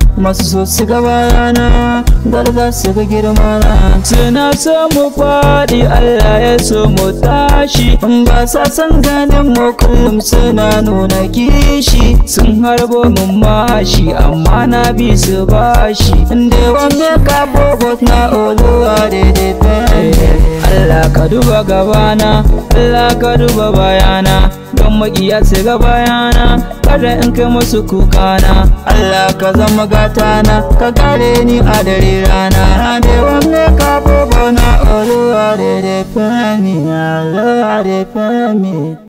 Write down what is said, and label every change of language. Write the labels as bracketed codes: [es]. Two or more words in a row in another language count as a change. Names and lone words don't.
[ha] Masu so su ga bayana, dole za su ga girma na. Suna so mu faɗi, Allah ya so mu tashi. In ba sa son ganin mu, kullum suna nuna kishi. Sun harbo mun mashi, amma na bi su bashi. [pcm] They want make up for but na Oluwa dey defend me. [ha] Allah ka duba gabana, Allah ka duba bayana. Don maƙiya su ga bayana, kada in kai musu kukana. Allah ka zama gatana, ka kare ni a dare rana. [pcm] They want make up for but na Oluwa dey defend me, Oluwa dey defend me.